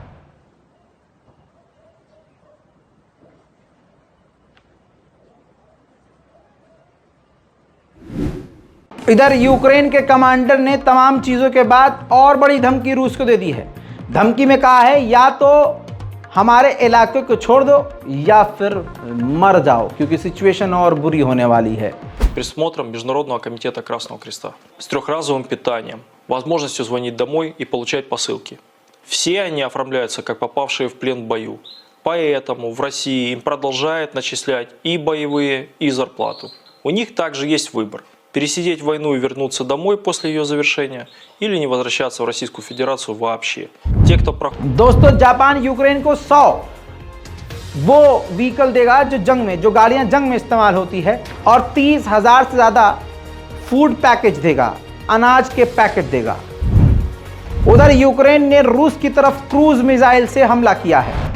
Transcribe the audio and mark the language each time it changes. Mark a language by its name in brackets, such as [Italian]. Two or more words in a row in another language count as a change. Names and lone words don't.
[Hindi] इधर यूक्रेन के कमांडर ने तमाम चीज़ों के बाद और बड़ी धमकी रूस को दे दी है। धमकी में कहा है या तो हमारे इलाके को छोड़ दो या फिर मर जाओ, क्योंकि सिचुएशन और बुरी होने वाली है। [Russian] Присмотром Международного комитета Красного Креста, с трехразовым питанием, возможностью звонить домой и получать посылки. Все они оформляются как попавшие в плен в бою. Поэтому в России им продолжают начислять и боевые, и зарплату. У них также есть выбор: пересидеть войну и вернуться домой после ее завершения, или не возвращаться в Российскую Федерацию вообще. Те, кто проходит... [Hindi] दोस्तों, जापान यूक्रेन को 100 वो व्हीकल देगा जो गाड़ियां जंग में इस्तेमाल होती है, और 30,000 से ज़्यादा [English] food package [Hindi] देगा, अनाज के पैकेट देगा। उधर यूक्रेन ने रूस की तरफ [English] cruise missile [Hindi] से हमला किया है।